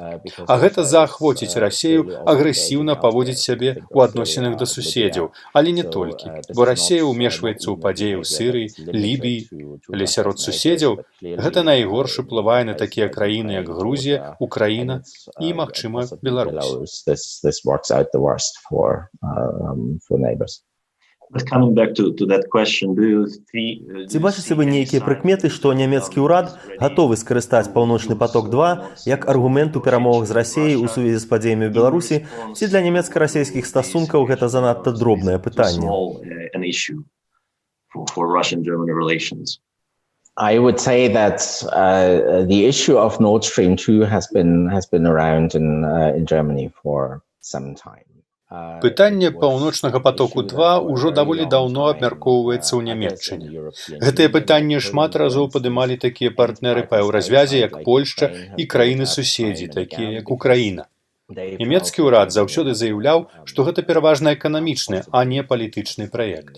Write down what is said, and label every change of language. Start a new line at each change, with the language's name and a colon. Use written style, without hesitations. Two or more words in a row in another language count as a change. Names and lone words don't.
Belarusian: А гэта заахвоціць Расію агрэсіўна паводзіць сябе ў адносінах да суседзяў, але не толькі, бо Расія ўмешваецца ў падзеі ў Сірыі, Лібіі, але сярод суседзяў гэта найгорш уплывае на такія краіны, як Грузія, Украіна і, магчыма, Беларусь.
English: This works out the worst for neighbors.
Belarusian: Ці бачыце вы нейкія прыкметы, што нямецкі ўрад гатовы скарыстаць паўночны поток-2 як аргумент у перамовах з Расіяй у сувязі з падзеямі ў Беларусі, ці для нямецка-расійскіх стасункаў гэта занадта дробнае пытанне?
English: I would say that the issue of Nord Stream 2 has been around in Germany for some time.
Belarusian: Пытанне паўночнага потоку-2 ўжо даволі даўно абмяркоўваецца ў Нямецчыне. Гэтае пытанне шмат разоў падымалі такія партнеры па еўразвязе, як Польшча і краіны-суседзі, такія як Украіна. Нямецкі ўрад заўсёды заяўляў, што гэта пераважна эканамічны, а не палітычны праект.